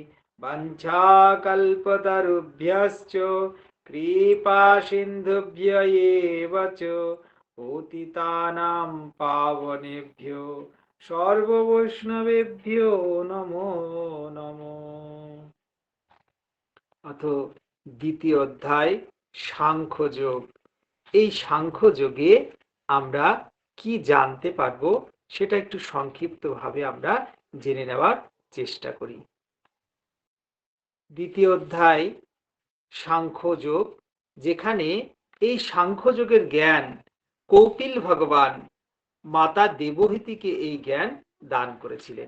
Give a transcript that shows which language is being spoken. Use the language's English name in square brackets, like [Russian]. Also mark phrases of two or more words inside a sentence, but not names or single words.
[Sanskrit] वञ्चाकल्पतरुभ्यश्च कृपासिन्धुभ्य एव च पतितानां पावनेभ्यो सर्ववैष्णवेभ्यो नमो नमो। [Bangla] অথ দ্বিতীয় অধ্যায় সাংখ্যযোগ। এই সাংখ্যযোগে আমরা কি জানতে পারবো সেটা একটু সংক্ষিপ্তভাবে আমরা জেনে নেওয়ার চেষ্টা করি। দ্বিতীয় অধ্যায় সাংখ্যযোগ, যেখানে এই সাংখ্যযোগের জ্ঞান কৌটিল্য ভগবান মাতা দেবহূতিকে এই জ্ঞান দান করেছিলেন।